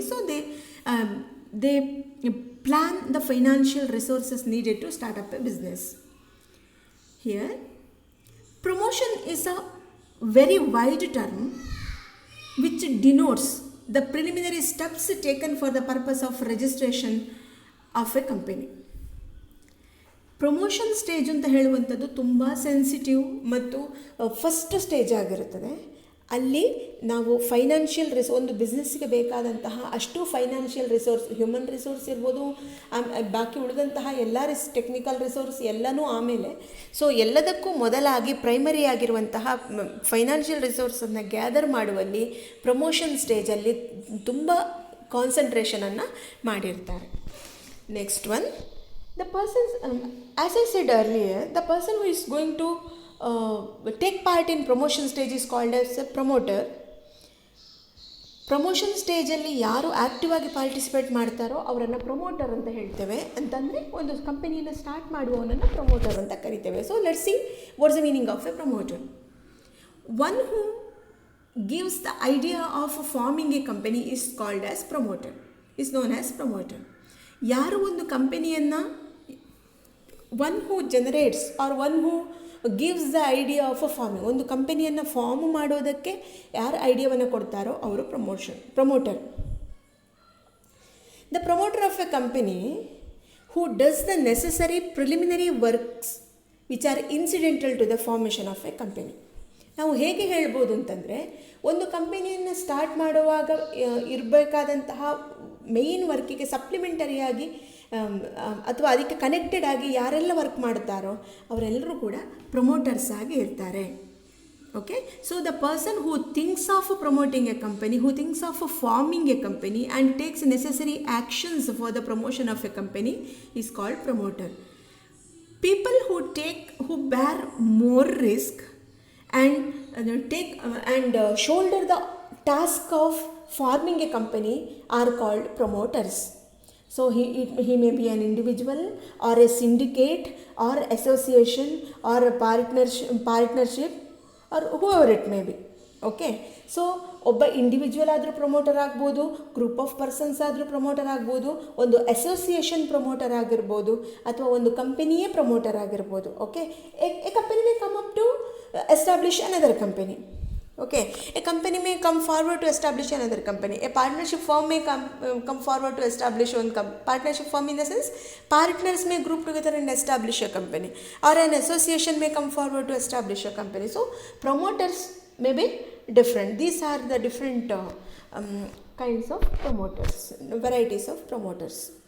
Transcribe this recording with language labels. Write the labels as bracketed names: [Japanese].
[English] So they plan the financial resources needed to start up a business. Here promotion is a very wide term which denotes the preliminary steps taken for the purpose of registration of a company. [Kannada] Promotion stage ಅಂತ ಹೇಳುವಂಥದ್ದು ತುಂಬ sensitive ಮತ್ತು first stage ಆಗಿರುತ್ತದೆ. ಅಲ್ಲಿ ನಾವು financial ಒಂದು ಬಿಸ್ನೆಸ್ಸಿಗೆ ಬೇಕಾದಂತಹ ಅಷ್ಟು ಫೈನಾನ್ಷಿಯಲ್ ರಿಸೋರ್ಸ್, ಹ್ಯೂಮನ್ ರಿಸೋರ್ಸ್ ಇರ್ಬೋದು, ಬಾಕಿ ಉಳಿದಂತಹ ಎಲ್ಲ ಟೆಕ್ನಿಕಲ್ ರಿಸೋರ್ಸ್ ಎಲ್ಲನೂ ಆಮೇಲೆ. ಸೊ ಎಲ್ಲದಕ್ಕೂ ಮೊದಲಾಗಿ ಪ್ರೈಮರಿ ಆಗಿರುವಂತಹ ಫೈನಾನ್ಷಿಯಲ್ ರಿಸೋರ್ಸನ್ನು ಗ್ಯಾದರ್ ಮಾಡುವಲ್ಲಿ ಪ್ರಮೋಷನ್ ಸ್ಟೇಜಲ್ಲಿ ತುಂಬ ಕಾನ್ಸಂಟ್ರೇಷನನ್ನು ಮಾಡಿರ್ತಾರೆ. [English] Next one, the person, as I said earlier, the person who is going to take part in promotion stage is called as a promoter. [Kannada] Promotion ಸ್ಟೇಜಲ್ಲಿ ಯಾರು ಆ್ಯಕ್ಟಿವ್ ಆಗಿ ಪಾರ್ಟಿಸಿಪೇಟ್ ಮಾಡ್ತಾರೋ ಅವರನ್ನು ಪ್ರಮೋಟರ್ ಅಂತ ಹೇಳ್ತೇವೆ. ಅಂತಂದರೆ ಒಂದು ಕಂಪನಿಯನ್ನು ಸ್ಟಾರ್ಟ್ ಮಾಡುವವನನ್ನು ಪ್ರಮೋಟರ್ ಅಂತ ಕರಿತೇವೆ. [English] So let's see what's the meaning of a promoter. One who gives the idea of forming a company is called as promoter, is known as promoter. [Kannada] ಯಾರು ಒಂದು ಕಂಪನಿಯನ್ನು [English] one who generates or one who gives the idea of a forming, [Kannada] ಒಂದು ಕಂಪನಿಯನ್ನು form ಮಾಡೋದಕ್ಕೆ ಯಾರು ಐಡಿಯಾವನ್ನು ಕೊಡ್ತಾರೋ ಅವರು promoter. [English] The promoter of a company who does the necessary preliminary works which are incidental to the formation of a company. [Kannada] ನಾವು ಹೇಗೆ ಹೇಳ್ಬೋದು ಅಂತಂದರೆ, ಒಂದು ಕಂಪನಿಯನ್ನು ಸ್ಟಾರ್ಟ್ ಮಾಡುವಾಗ ಇರಬೇಕಾದಂತಹ ಮೇಯ್ನ್ ವರ್ಕಿಗೆ ಸಪ್ಲಿಮೆಂಟರಿಯಾಗಿ ಅಥವಾ ಅದಕ್ಕೆ ಕನೆಕ್ಟೆಡ್ ಆಗಿ ಯಾರೆಲ್ಲ ವರ್ಕ್ ಮಾಡ್ತಾರೋ ಅವರೆಲ್ಲರೂ ಕೂಡ ಪ್ರಮೋಟರ್ಸ್ ಆಗಿ ಇರ್ತಾರೆ. [English] Okay, so the person who thinks of promoting a company, who thinks of forming a company and takes necessary actions for the promotion of a company is called promoter. People who bear more risk and shoulder the task of forming a company are called promoters. So he may be an individual or a syndicate or association or a partnership or whoever it may be. [Kannada] Okay, so ಒಬ್ಬ individual ಆದರೂ promoter ಆಗ್ಬೋದು, group of persons ಆದರೂ promoter ಆಗ್ಬೋದು, ಒಂದು association promoter ಆಗಿರ್ಬೋದು, ಅಥವಾ ಒಂದು ಕಂಪನಿಯೇ promoter ಆಗಿರ್ಬೋದು. [English] Okay, a company may come up to establish another company. Okay, a company may come forward to establish another company. A partnership firm may come forward to establish one partnership firm, in the sense partners may group together and establish a company, or an association may come forward to establish a company. So promoters may be different. These are the different kinds of promoters, varieties of promoters.